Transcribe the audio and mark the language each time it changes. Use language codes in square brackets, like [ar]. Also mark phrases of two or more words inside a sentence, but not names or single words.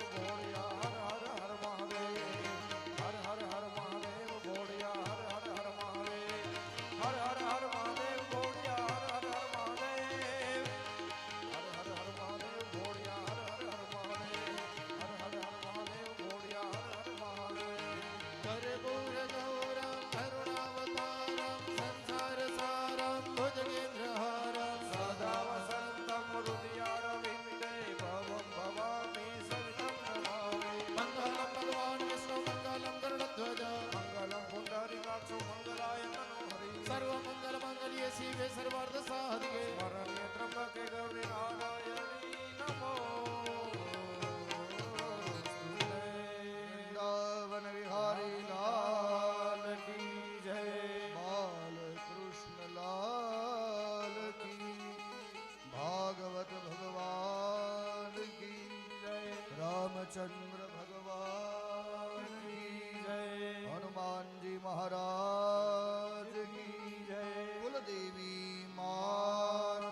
[hi] भोलिया हर हर हर महादेव हर हर हर महादेव भोलिया हर हर हर महादेव हर हर हर महादेव भोलिया हर हर हर महादेव हर हर हर महादेव भोलिया हर हर हर महादेव हर हर हर महादेव भोलिया हर हर महादेव कर्पूर [sa] गौरम करुणावतारम संसार सारम भुजगेन्द्रहारम सदा वसंतम हृदयारविंदे भवं भवामि सवितं नमामि मंगलम भगवान विष्णु मंगलम गरुड़ध्वज मंगलम पुंडरीकाक्ष मंगलाय मनोहरि सर्वमंगल मंगल्ये शिवे सर्वार्थ साधिके शरण्ये त्र्यंबके गौरी नारायणी नमोस्तुते [hi] वृंदावन विहारी लाल की जय बाल कृष्ण लाल की भागवत भगवान की जय रामचंद्र भगवान की जय हनुमान जी महाराज की जय कुलदेवी मात